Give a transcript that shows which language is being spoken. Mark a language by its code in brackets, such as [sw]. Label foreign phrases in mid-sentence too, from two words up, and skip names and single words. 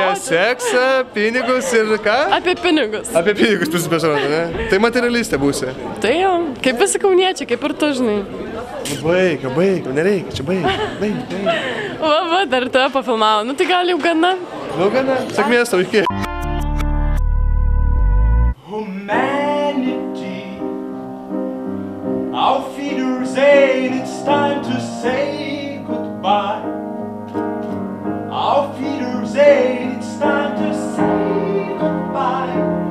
[lt] Apie seksą, pinigus ir ką? Apie pinigus. Apie pinigus pasirodo, ne? Tai materialistė būsi. Tai jau, kaip visi kauniečiai, kaip ir tu, žinai. Baig, nereikia, čia baig. Va, dar tave pafilmavo. Nu tai gal jau gana. Nu gana, sėkmės tau, iki. [en] Humanity, [de] auf Wiedersehen, [en] it's time to say goodbye. [de] Auf Wiedersehen, [en] it's time to say goodbye.